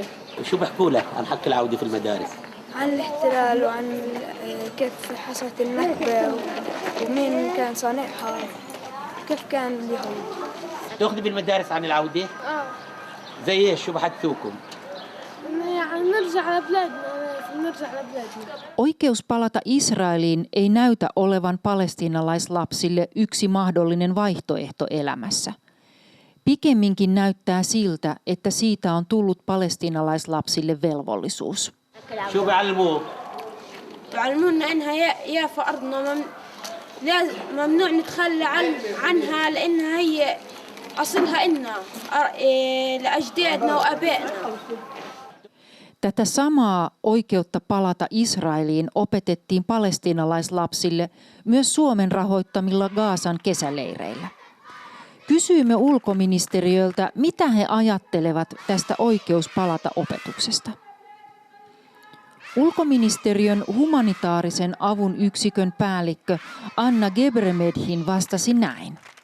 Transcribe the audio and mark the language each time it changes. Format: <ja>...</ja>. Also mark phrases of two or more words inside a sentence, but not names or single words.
<ar>وشو بحكوا لك عن حق العودة في المدارس؟ عن الاحتلال وعن كيف حصلت النكبة ومين كان صانعها، كيف كان اليهود. تاخذي بالمدارس عن العودة؟ زي ايش؟ شو بحدثوكم؟ يعني نرجع لبلادنا.</ar> <fi>Oikeus palata Israeliin ei näytä olevan palestiinalaislapsille yksi mahdollinen vaihtoehto elämässä. Pikemminkin näyttää siltä, että siitä on tullut palestiinalaislapsille velvollisuus.</fi> <ar>شو بيعلموك؟ بيعلمونا انها يافا ارضنا ممنوع نتخلى عنها لانها هي اصلها إلنا لاجدادنا وابائنا.</ar> <fi>Tätä samaa oikeutta palata Israeliin opetettiin palestiinalaislapsille myös Suomen rahoittamilla Gazan kesäleireillä. Kysyimme ulkoministeriöltä, mitä he ajattelevat tästä oikeus palata opetuksesta. Ulkoministeriön humanitaarisen avun yksikön päällikkö Anna Gebremedhin vastasi näin.</fi>